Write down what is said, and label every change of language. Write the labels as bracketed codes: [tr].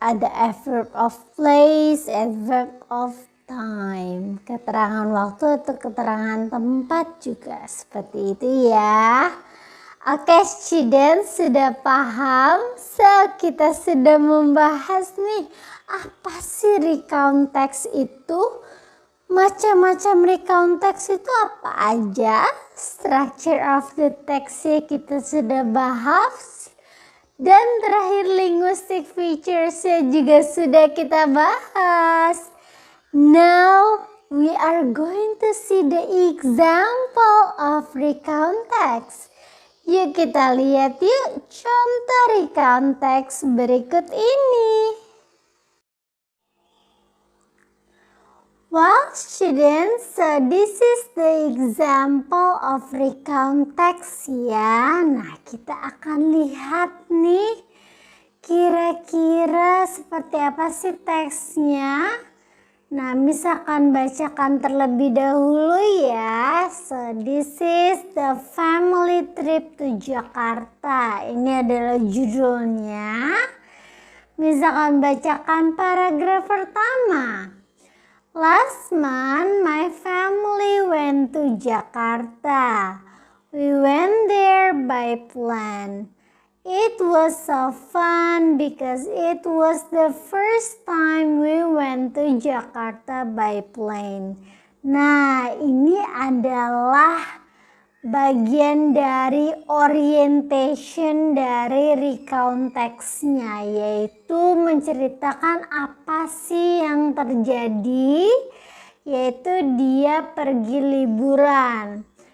[id] Ada adverb of place, adverb of time. Keterangan waktu atau keterangan tempat juga seperti itu ya. Oke, students, sudah paham? So, kita sudah membahas nih, apa sih recount text itu? Macam-macam recount text itu apa aja? Structure of the text-nya kita sudah bahas. Dan terakhir linguistic features-nya juga sudah kita bahas. [en] Now, we are going to see the example of recount text. [id] Yuk kita lihat yuk contoh recount text berikut ini. [en] Well students, so this is the example of recount text ya. [id] Nah, kita akan lihat nih kira-kira seperti apa sih teksnya. Nah, misalkan bacakan terlebih dahulu ya. [en] So, this is the family trip to Jakarta. [id] Ini adalah judulnya. Misalkan bacakan paragraf pertama. [en] Last month, my family went to Jakarta. We went there by plane. It was so fun because it was the first time we went to Jakarta by plane. [id] Nah, ini adalah bagian dari orientation dari recount text-nya, yaitu menceritakan apa sih yang terjadi, yaitu dia pergi liburan.